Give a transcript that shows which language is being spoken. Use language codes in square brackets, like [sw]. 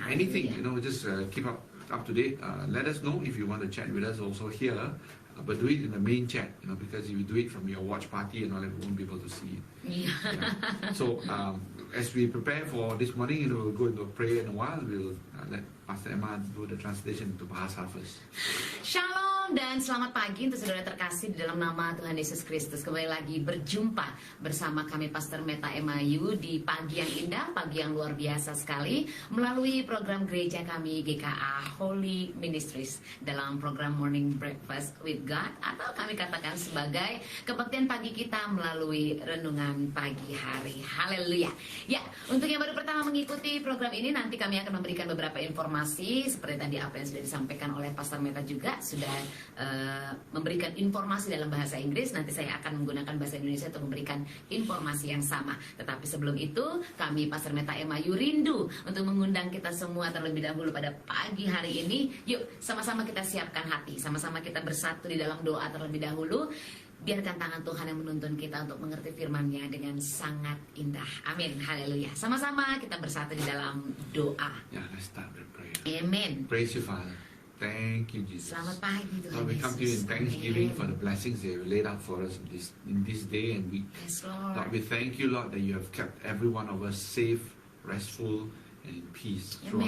[en] Anything, just keep up to date. Let us know if you want to chat with us also here, but do it in the main chat, because if you do it from your watch party and all that, we won't be able to see it. Yeah. So as we prepare for this morning, we'll go into prayer in a while. We'll let Pastor Emma do the translation to Bahasa first. [id] Shalom dan selamat pagi untuk saudara terkasih di dalam nama Tuhan Yesus Kristus. Kembali lagi berjumpa bersama kami Pastor Meta Emayu di pagi yang indah, pagi yang luar biasa sekali melalui program gereja kami GKA Holy Ministries dalam program Morning Breakfast with God, atau kami katakan sebagai kebaktian pagi kita melalui renungan pagi hari. Haleluya. Ya, untuk yang baru pertama mengikuti program ini, nanti kami akan memberikan beberapa informasi seperti tadi apa yang sudah disampaikan oleh Pastor Meta juga sudah memberikan informasi dalam bahasa Inggris. Nanti saya akan menggunakan bahasa Indonesia untuk memberikan informasi yang sama. Tetapi sebelum itu, kami Pastor Meta Emayu rindu untuk mengundang kita semua terlebih dahulu pada pagi hari ini. Yuk, sama-sama kita siapkan hati, sama-sama kita bersatu di dalam doa terlebih dahulu. Biarkan tangan Tuhan yang menuntun kita untuk mengerti firman-Nya dengan sangat indah. Amin. Haleluya. Sama-sama kita bersatu di dalam doa. [en] Yeah, let's start with prayer. Amen. Praise you, Father. Thank you, Jesus. [id] Selamat pagi Tuhan [en] Lord, we come to you in [id] Yesus. [en] thanksgiving Amen. for the blessings that you laid out for us in this day and week. Yes, Lord. Lord, we thank you, Lord, that you have kept every one of us safe, restful, and in peace through our